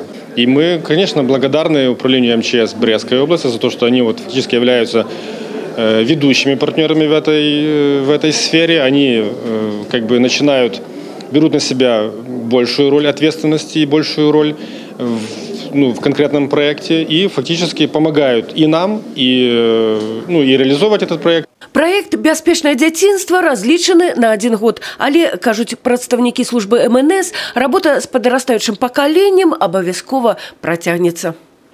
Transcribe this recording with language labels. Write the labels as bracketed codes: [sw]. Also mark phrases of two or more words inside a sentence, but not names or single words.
[ru] И мы, конечно, благодарны управлению МЧС Брестской области за то, что они фактически являются ведущими партнерами в этой сфере. Они берут на себя большую роль ответственности и большую роль в конкретном проекте и фактически помогают и нам, и реализовывать этот проект. [be] Проект «Бяспечнае дзяцінства» разлічаны на 1 год. Але, кажуць прадстаўнікі службы МНС, работа з падрастаючым пакаленнем абавязкова працягнецца.